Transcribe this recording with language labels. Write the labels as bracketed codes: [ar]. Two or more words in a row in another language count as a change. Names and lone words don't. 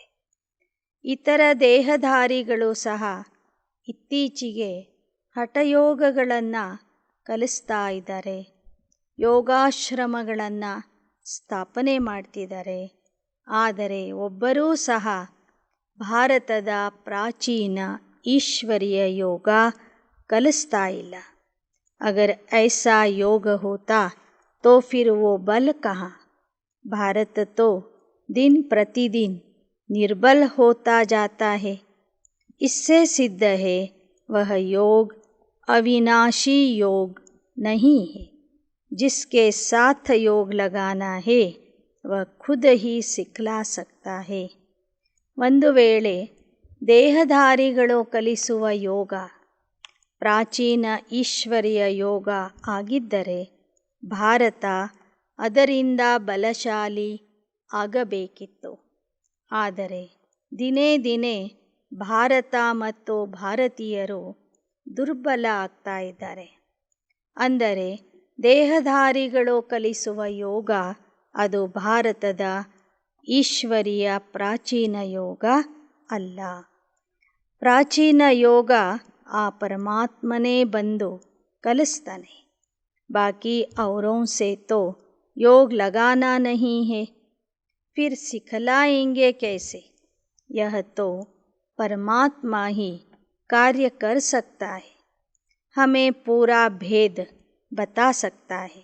[kn] ಇತರ ದೇಹಧಾರಿಗಳು ಸಹ ಇತ್ತೀಚೆಗೆ ಹಠಯೋಗಗಳನ್ನು ಕಲಿಸ್ತಾ ಇದ್ದಾರೆ, ಯೋಗಾಶ್ರಮಗಳನ್ನು ಸ್ಥಾಪನೆ ಮಾಡ್ತಿದ್ದಾರೆ. ಆದರೆ ಒಬ್ಬರೂ ಸಹ ಭಾರತದ ಪ್ರಾಚೀನ ಈಶ್ವರೀಯ ಯೋಗ ಕಲಿಸ್ತಾ ಇಲ್ಲ. [hi] अगर ऐसा योग होता तो फिर वो बल कहाँ? भारत तो दिन प्रतिदिन निर्बल होता जाता है. इससे सिद्ध है वह योग अविनाशी योग नहीं है. जिसके साथ योग लगाना है वह खुद ही सिखला सकता है. [kn] ಒಂದು ವೇಳೆ ದೇಹಧಾರಿಗಳು ಕಲಿಸುವ ಯೋಗ ಪ್ರಾಚೀನ ಈಶ್ವರೀಯ ಯೋಗ ಆಗಿದ್ದರೆ ಭಾರತ ಅದರಿಂದ ಬಲಶಾಲಿ ಆಗಬೇಕಿತ್ತು. ಆದರೆ ದಿನೇ ದಿನೇ ಭಾರತ ಮತ್ತು ಭಾರತೀಯರು ದುರ್ಬಲ ಆಗ್ತಾ ಇದ್ದಾರೆ. ಅಂದರೆ ದೇಹಧಾರಿಗಳು ಕಲಿಸುವ ಯೋಗ ಅದು ಭಾರತದ ಈಶ್ವರೀಯ ಪ್ರಾಚೀನ ಯೋಗ ಅಲ್ಲ. ಪ್ರಾಚೀನ ಯೋಗ ಆ परमात्मने ಬಂದು ಕಲಿಸ್ತಾನೆ. [hi] बाकी औरों से तो योग लगाना नहीं है, फिर सिखलाएंगे कैसे? यह तो परमात्मा ही कार्य कर सकता है, हमें पूरा भेद बता सकता है.